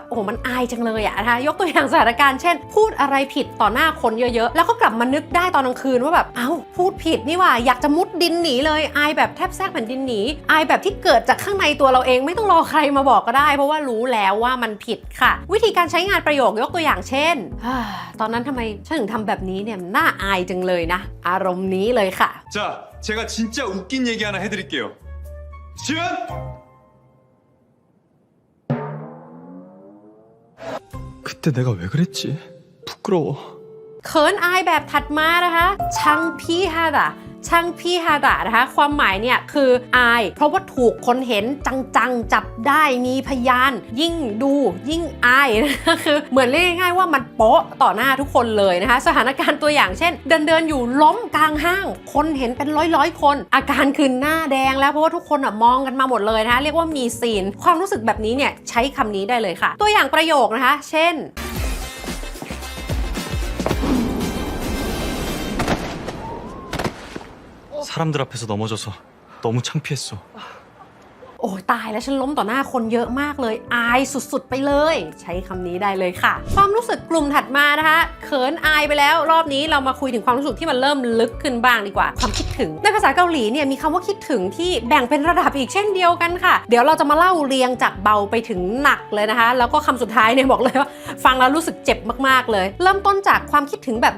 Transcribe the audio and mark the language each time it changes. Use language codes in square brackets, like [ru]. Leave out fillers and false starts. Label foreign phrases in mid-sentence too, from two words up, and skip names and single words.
[th] โอ้โหมันอายจังเลยอ่ะนะคะยกตัวอย่างสถานการณ์เช่นพูดอะไรผิดต่อหน้าคนเยอะๆแล้วก็กลับมานึกได้ตอนกลางคืนว่าแบบเอ้าพูดผิดนี่ว่าอยากจะมุดดินหนีเลยอายแบบแทบแทรกแผ่นดินหนีอายแบบที่เกิดจากข้างในตัวเราเองไม่ต้องรอใครมาบอกก็ได้เพราะว่ารู้แล้วว่ามันผิดค่ะวิธีการใช้งานประโยคยกตัวอย่างเช่นตอนนั้นทำไมฉันถึงทำแบบนี้เนี่ยน่าอายจังเลยนะอารมณ์นี้เลยค่ะ [ko] 자 제가 진짜 웃긴 얘기 하나 해드릴게요 지은 그때 내가 왜 그랬지? 부끄러워. [th] เขินอายแบบถัดมานะคะชังพีฮาดะช่างพี่ฮาดะนะคะความหมายเนี่ยคืออายเพราะว่าถูกคนเห็นจังๆจับได้มีพยานยิ่งดูยิ่งอายนะคะคือเหมือนเรียกง่ายๆว่ามันโป๊ะต่อหน้าทุกคนเลยนะคะสถานการณ์ตัวอย่างเช่นเดินอยู่ล้มกลางห้างคนเห็นเป็นร้อยคนอาการคือหน้าแดงแล้วเพราะว่าทุกคนมองกันมาหมดเลยนะคะเรียกว่ามีซีนความรู้สึกแบบนี้เนี่ยใช้คำนี้ได้เลยค่ะตัวอย่างประโยคนะคะเช่น [ko] 사람들 앞에서 넘어져서 너무 창피했어. [th] โอ้ยตายแล้วฉันล้มต่อหน้าคนเยอะมากเลยอายสุดๆไปเลยใช้คำนี้ได้เลยค่ะความรู้สึกกลุ่มถัดมานะคะเขินอายไปแล้วรอบนี้เรามาคุยถึงความรู้สึกที่มันเริ่มลึกขึ้นบ้างดีกว่าความคิดถึงในภาษาเกาหลีเนี่ยมีคำว่าคิดถึง ที่แบ่งเป็นระดับอีกเช่นเดียวกันค่ะเดี๋ยวเราจะมาเล่าเรียงจากเบาไปถึงหนักเลยนะคะแล้วก็คำสุดท้ายเนี่ยบอกเลยว่าฟังแล้วรู้สึกเจ็บมากๆเลยเริ่มต้นจากความคิดถึงแบบธร